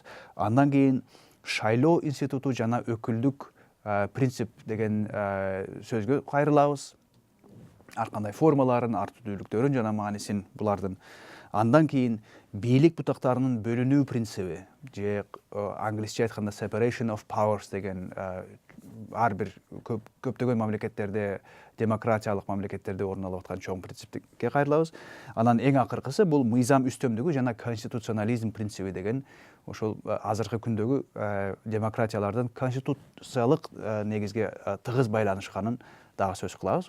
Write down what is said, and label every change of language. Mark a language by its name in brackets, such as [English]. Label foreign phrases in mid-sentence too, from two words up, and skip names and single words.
[Kyrgyz] Андан кийин шайлоо институту жана өкүлдүк принцип деген сөзгө кайрылабыз. Ар кандай формаларын, ар түрдүүлүктөрүн жана маанисин булардын. Андан кийин бийлик бутактарынын бөлүнүү принциби же англисче айтканда [English] separation of powers [Kyrgyz] деген ар бир көптөгөн мамлекеттерде, демократиялык мамлекеттерде орун алып аткан чоң принципке кайрылабыз. Анан эң акыркысы бул мыйзам үстөмдүгү жана конституционализм принциби деген ошол азыркы күндөгү демократиялардын конституциялык негизге тыгыз байланышканын дагы сөз кылабыз.